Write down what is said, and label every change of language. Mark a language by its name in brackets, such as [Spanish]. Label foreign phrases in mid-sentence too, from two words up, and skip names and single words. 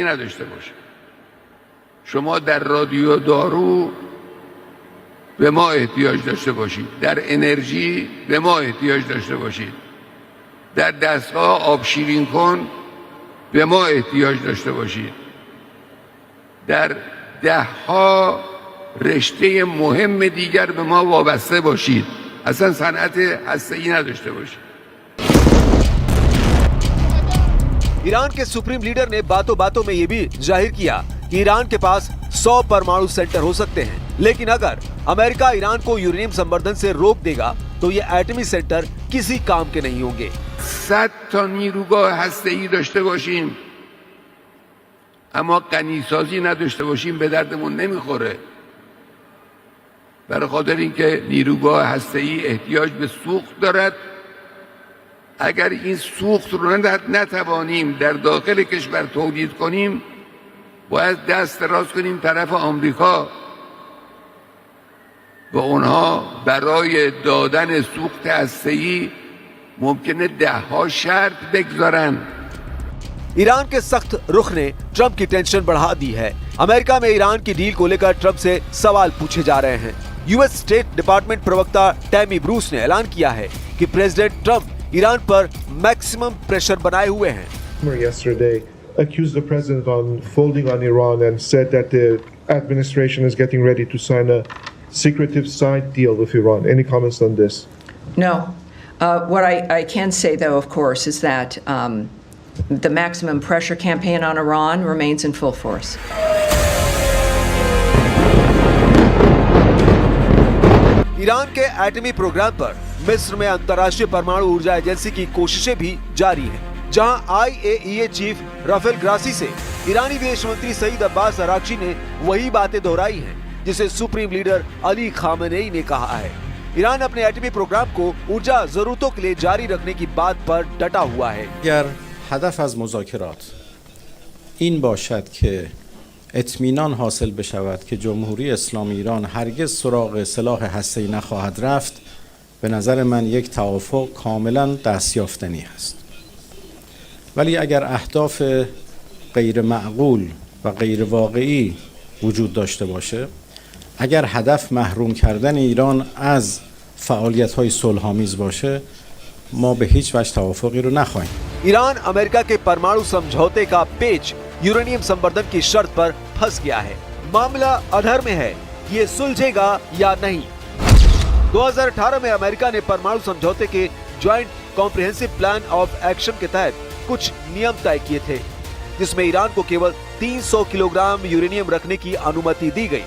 [Persian] نداشته باشه، شما در رادیو دارو به ما احتیاج داشته باشید، در انرژی به ما احتیاج داشته باشید، در دستگاه آب شیرین کن به ما احتیاج داشته باشید، در دهها رشته مهم دیگر به ما وابسته باشید، اصلا صنعت هسته‌ای نداشته باشید. [Hindi] ईरान के [English] supreme leader [Hindi] ने बातों बातों में ये भी जाहिर किया कि ईरान के पास 100 परमाणु सेंटर हो सकते हैं, लेकिन अगर अमेरिका ईरान को यूरेनियम संवर्धन से रोक देगा तो ये एटमी सेंटर किसी काम के नहीं होंगे। [Persian] 100 تا نیروگاه هسته‌ای داشته باشیم اما غنیسازی نداشته باشیم به دردمون نمیخوره. برای خاطر اینکه نیروگاه هسته‌ای احتیاج به سوخت دارد، اگر این سوخت رو نتوانیم در داخل کشور تولید کنیم باید دست دراز کنیم طرف آمریکا و اونها برای دادن سوخت هسته‌ای ممکنه 10 شرط بگذارن. [Hindi] ईरान के सख्त रुख ने ट्रंप की टेंशन बढ़ा दी है। अमेरिका में ईरान की डील को लेकर ट्रंप से सवाल पूछे जा रहे हैं। यूएस स्टेट डिपार्टमेंट प्रवक्ता टैमी ब्रूस ने ऐलान किया है कि प्रेसिडेंट ट्रंप ईरान पर [English] maximum pressure [Hindi] बनाए हुए हैं। [English] Yesterday accused the president on folding on Iran and said that the administration is getting ready to sign a secretive side deal with Iran. Any comments on this? No. What I can say, though, of course, is that the maximum pressure campaign on Iran remains in full force. [Hindi] ईरान के एटमी प्रोग्राम पर मिस्र में अंतर्राष्ट्रीय परमाणु ऊर्जा एजेंसी की कोशिशें भी जारी हैं, जहां IAEA चीफ राफेल ग्रासी से ईरानी विदेश मंत्री सईद अब्बास अराक्ची ने वही बातें दोहराई हैं जिसे [English] supreme leader [Hindi] अली खामेनेई ने कहा है। ईरान अपने एटमी प्रोग्राम को ऊर्जा जरूरतों के लिए जारी रखने की बात पर डटा हुआ है। [Persian] اگر هدف از مذاکرات این باشد که اطمینان حاصل بشود که جمهوری اسلامی ایران هرگز سراغ سلاح هسته‌ای نخواهد رفت، به نظر من یک توافق کاملا دستیافتنی است. ولی اگر اهداف غیر معقول و غیر واقعی وجود داشته باشه، اگر هدف محروم کردن ایران از فعالیت‌های صلح‌آمیز باشه، ما به هیچ وجه توافقی رو نخواهیم. [Hindi] ईरान अमेरिका के परमाणु समझौते का पेच यूरेनियम संवर्धन की शर्त पर फंस गया है। मामला अधर में है, ये सुलझेगा या नहीं। 2018 में अमेरिका ने परमाणु समझौते के ज्वाइंट कॉम्प्रिहेंसिव प्लान ऑफ एक्शन के तहत कुछ नियम तय किए थे, जिसमें ईरान को केवल 300 किलोग्राम यूरेनियम रखने की अनुमति दी गई।